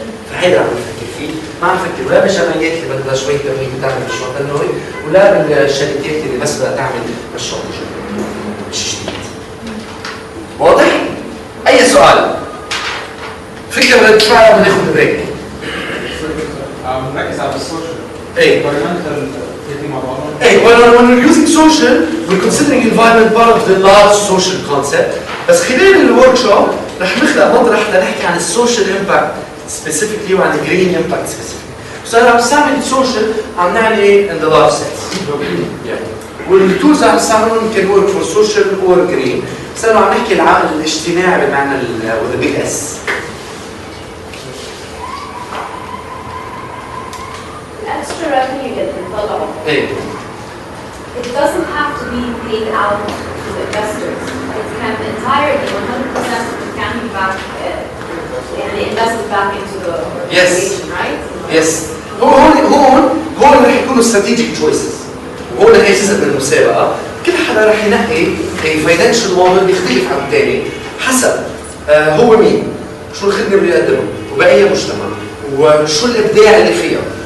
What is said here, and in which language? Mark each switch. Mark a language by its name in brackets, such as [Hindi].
[Arabic] فهيدا عم نفكر فيه، ما عم نفكر ولا بالجمعيات اللي بدها شوية تمويل بتعمل مشروع تنموي، ولا بالشركات اللي بس بدها تعمل مشروع تجاري. مش جديد. واضح؟ أي سؤال؟ فكرة بدها تدفعها بدنا ناخذ بريك. بنركز على السوشيال. ايه. [English] environmental thinking [Arabic] مع بعض. [English] Hey, when we're using social, we're considering environment part of the large social concept. [Arabic] بس خلال الوركشوب رح نخلق مطرح لنحكي عن السوشيال امباكت specifically وعن الجرين امباكت specifically. بس انا عم نستعمل السوشيال عم نعني [English] in the large sense. [Arabic] والتولز عم نستعملهم [English] can work for social or green. [Arabic] بس انا عم نحكي العقل الاجتماعي بمعنى [English] with a big S. Extra revenue [Arabic] اللي بنطلعه. ايه. [English] It doesn't have to be paid out to the investors. It can entirely 100% can be back يعني invested back into the organization, right? Yes. [Arabic] هون رح يكونوا [English] strategic choices. [Arabic] وهون هي جزء من المسابقة. كل حدا رح ينقي financial model بيختلف عن الثاني حسب هو مين، شو الخدمة اللي بيقدمها، وبأي مجتمع، وشو الإبداع اللي فيها.